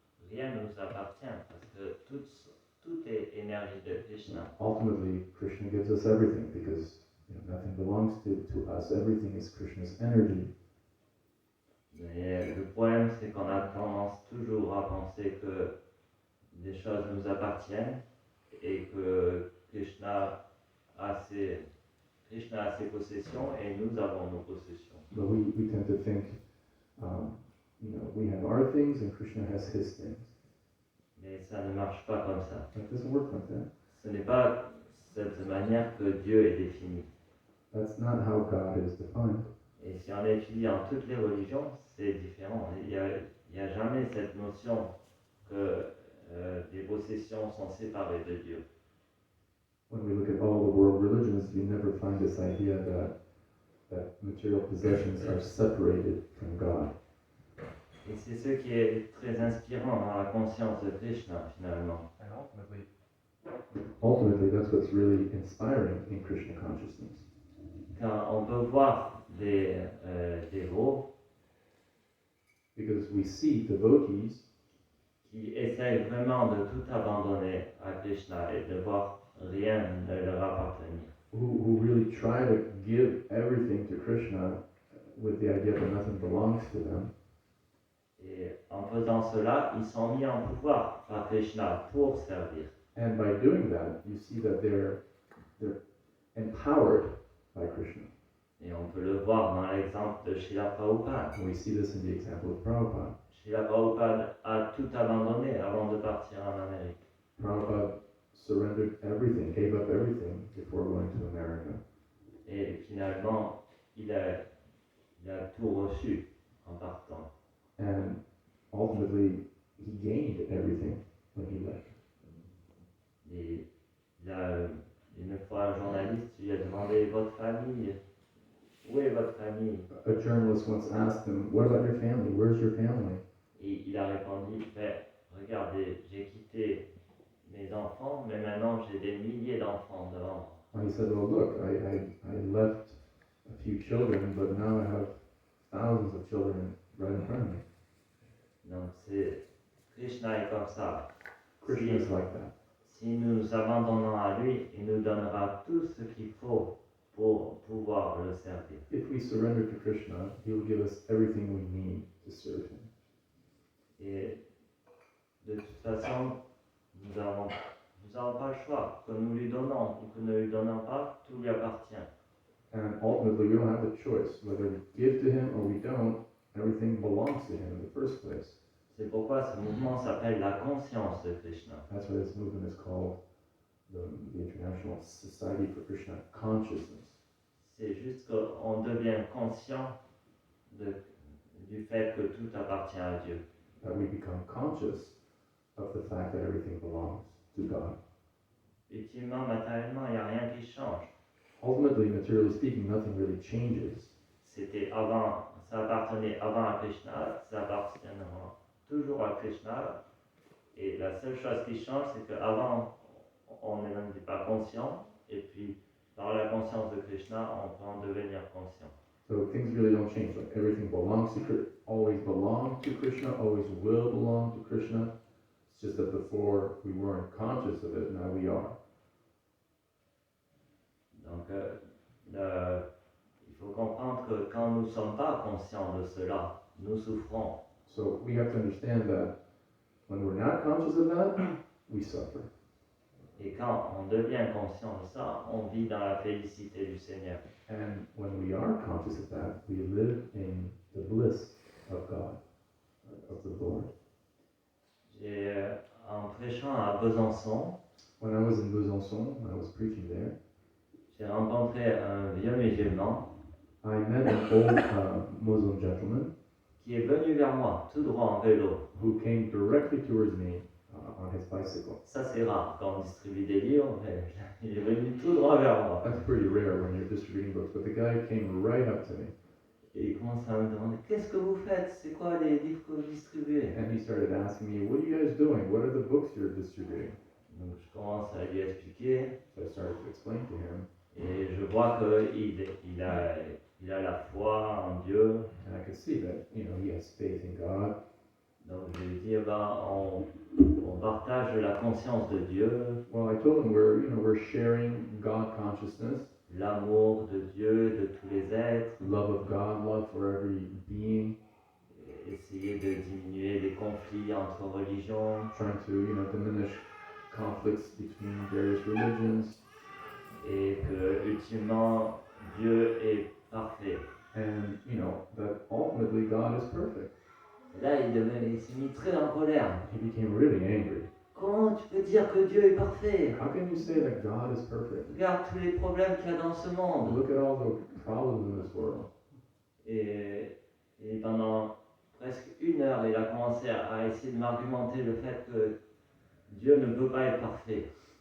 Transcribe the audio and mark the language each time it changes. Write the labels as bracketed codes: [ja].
[fr] Rien ne nous appartient parce que tout est énergie de Krishna. [en] Ultimately, Krishna gives us everything because nothing belongs to us. Everything is Krishna's energy. [fr] Mais le problème, c'est qu'on a tendance toujours à penser que des choses nous appartiennent et que Krishna a ses possessions et nous avons nos possessions. [en] But we tend to think, we have our things and Krishna has his things. [fr] Mais ça ne marche pas comme ça. [en] That doesn't work like that. [fr] Ce n'est pas cette manière que Dieu est défini. [en] That's not how God is defined. [fr] Et si on étudie dans toutes les religions, c'est différent. Il n'y a jamais cette notion que les possessions sont séparées de Dieu. [en] When we look at all the world religions, you never find this idea that material possessions are separated from God. [fr] Et c'est ce qui est très inspirant dans la conscience de Krishna, finalement. [en] Ultimately, that's what's really inspiring in Krishna consciousness. [fr] Quand on peut voir des dévots [en] Because we see devotees [fr] qui essayent vraiment de tout abandonner à Krishna et de voir rien ne leur appartenir. [en] who really try to give everything to Krishna with the idea that nothing belongs to them. [fr] Et en faisant cela, ils sont mis en pouvoir par Krishna pour servir. [en] And by doing that, you see that they're empowered by Krishna. [fr] Et on peut le voir dans l'exemple de Srila Prabhupada. [en] And we see this in the example of Prabhupada. [fr] Srila Prabhupada a tout abandonné avant de partir en Amérique. [en] Prabhupada surrendered everything, gave up everything before going to America. [fr] Et finalement, il a tout reçu en partant. [en] And ultimately, he gained everything when he left. [fr] Et une fois, un journaliste lui a demandé, votre famille, où est votre famille? [en] A journalist once asked him, what about your family? Where's your family? [fr] Et il a répondu, regardez, j'ai quitté mes enfants, mais maintenant j'ai des milliers d'enfants devant moi. [en] Well, he said, well, look, I left a few children, but now I have thousands of children right in front of me. [fr] Donc Krishna est comme ça. [en] Krishna is like that. [fr] Si nous abandonnons à lui, il nous donnera tout ce qu'il faut pour pouvoir le servir. [en] If we surrender to Krishna, he will give us everything we need to serve him. [fr] Et de toute façon, nous n'avons pas le choix. Que nous lui donnons ou que nous ne lui donnons pas, tout lui appartient. [en] And ultimately, we don't have a choice. Whether we give to him or we don't, everything belongs to him in the first place. [fr] C'est pourquoi ce mouvement s'appelle la conscience de Krishna. [en] That's why this movement is called the International Society for Krishna Consciousness. [fr] C'est juste qu'on devient conscient du fait que tout appartient à Dieu. [en] That we become conscious of the fact that everything belongs to God. [fr] Ultimement, matériellement, il n'y a rien qui change. [en] Ultimately, materially speaking, nothing really changes. [fr] Ça appartenait avant à Krishna, ça appartiendra toujours à Krishna. Et la seule chose qui change, c'est qu'avant, on n'était pas conscient. Et puis, par la conscience de Krishna, on peut en devenir conscient. [en] So things really don't change. Like everything belongs to always belonged to Krishna, always will belong to Krishna. It's just that before we weren't conscious of it, now we are. [fr] Donc, il faut comprendre que quand nous ne sommes pas conscients de cela, nous souffrons. [en] So we have to understand that when we're not conscious of that, we suffer. [fr] Et quand on devient conscient de ça, on vit dans la félicité du Seigneur. [en] And when we are conscious of that, we live in the bliss of God, of the Lord. [fr] En prêchant à Besançon, [en] When I was in Besançon, when I was preaching there, [fr] j'ai rencontré un vieux musulman [en] I met an old Muslim gentleman [fr] qui est venu vers moi, tout droit en vélo. [en] who came directly towards me on his bicycle. [fr] Ça c'est rare quand on distribue des livres, mais il est venu tout droit vers moi. [en] That's pretty rare when you're distributing books, but the guy came right up to me. [fr] Et il commence à me demander, qu'est-ce que vous faites? C'est quoi les livres que vous distribuez? [en] And he started asking me, what are you guys doing? What are the books you're distributing? [fr] Donc je commence à lui expliquer, [en] So I started to explain to him, [fr] et je vois qu'il a la foi en Dieu. [en] and I could see that, he has faith in God. [fr] Donc je lui dis, eh ben, on partage la conscience de Dieu, [en] Well, I told him we're sharing God consciousness, [fr] l'amour de Dieu, de tous les êtres, [en] love of God, love for every being, [fr] et essayer de diminuer les conflits entre religions, [en] trying to, diminish conflicts between various religions, [fr] et que ultimement Dieu est parfait. [en] and, that ultimately God is perfect. [fr] Et là, il s'est mis très en colère. [en] He became really angry. [fr] Comment tu peux dire que Dieu est parfait? [en] How can you say that God is perfect? [fr] Regarde tous les problèmes qu'il y a dans ce monde. [en] Look at all the problems in this world. [fr] Et pendant presque 1 heure, il a commencé à essayer de m'argumenter le fait que Dieu ne peut pas être parfait.